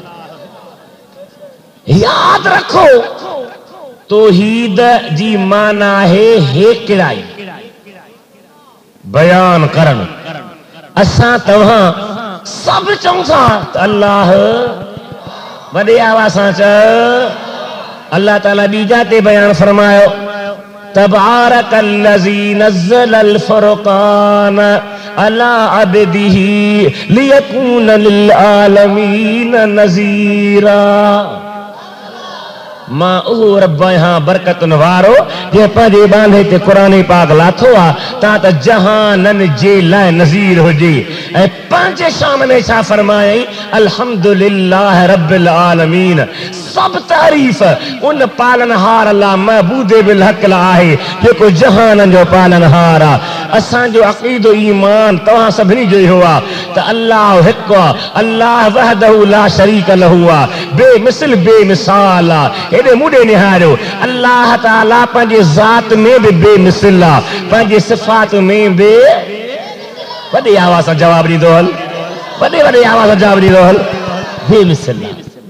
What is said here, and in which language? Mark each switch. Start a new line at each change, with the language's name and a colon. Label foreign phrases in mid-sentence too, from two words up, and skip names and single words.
Sindhi: याद रखो, तौहीद जी माना है हेकिड़ाई, बयान करण। असां तव्हां सब चऊं था त अल्लाह, वॾे आवाज़ सां चओ, अल्लाह ताला ॿी जाते बयान फरमायो,
Arabic: تبارك الذي نزل الفرقان على عبده ليكون للعالمين نذيرا.
Sindhi: मां उहो रब आहियां बरकतुनि वारो, जे पंहिंजे बांधे ते क़ुरान पाक लाथो आहे ता त जहाननि जे लाइ नज़ीर हुजे। ऐं पंहिंजे सामने छा फरमायई,
Arabic: الحمد لله رب العالمين.
Sindhi: सब तारीफ़ उन पालनहार अल्लाह
Arabic: معبود بالحق
Sindhi: आहे जेको जहाननि जो पालनहार आहे। असांजो अक़ीदो ईमान तव्हां सभिनी जो इहो आहे त अल्लाह हिकु आहे, अल्लाह
Arabic: وحده لا شريك له
Sindhi: आहे, बेमिसल बेमिसाल आहे। हेॾे मुॾे निहारियो, अल्लाह ताला पंहिंजे ज़ात में बि बेमिसल आहे, पंहिंजे सिफ़ात में बि। वॾी आवाज़ सां जवाब ॾींदो हल, वॾे वॾे आवाज़ सां जवाब ॾींदो हल, बेमिसल आहे।